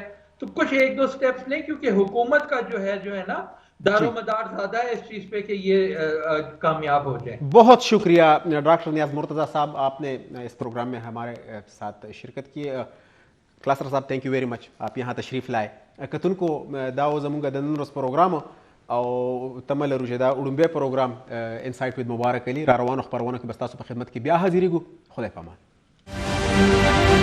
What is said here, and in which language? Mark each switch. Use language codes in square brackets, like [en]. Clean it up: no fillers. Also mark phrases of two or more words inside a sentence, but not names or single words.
[ur] تو کچھ ایک دو سٹیپس لیں, کیونکہ حکومت کا جو ہے نا دار و مدار زیادہ ہے اس چیز پہ کہ یہ کامیاب ہو جائے. بہت شکریہ ڈاکٹر نیاز مرتضیٰ صاحب, آپ نے اس پروگرام میں ہمارے ساتھ شرکت کی. کلاسر صاحب [en] thank you very much, [ur] آپ یہاں تشریف لائے. [ps] کتن کو داو زمونږ د نن ورځ پروګرام او تمه لرو چې دا وړومبی پروګرام انسایټ وید مبارک علي را روانو خپرونو کې به ستاسو په خدمت کې بیا حاضرېږو. خدای پامان.